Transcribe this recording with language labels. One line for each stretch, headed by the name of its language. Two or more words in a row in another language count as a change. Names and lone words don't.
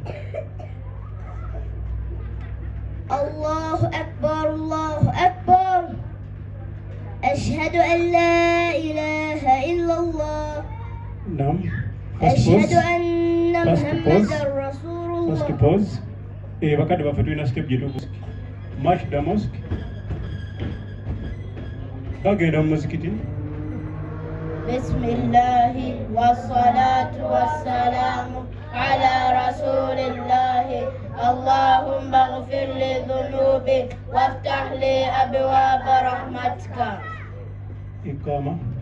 Arabic: الله أكبر الله أكبر. أشهد أن لا إله إلا الله. نعم. أشهد أن محمدا رسول الله.
English: First pause.
Ganda: Bakadde baffe tulina step gye tubuski.
English: March the mosque.
Ganda: Bagenda mu muzikiti.
Arabic: بسم الله والصلاة والسلام على رسول الله. اللهم اغفر لي ذنوبي وافتح لي أبواب رحمتك. إقامة.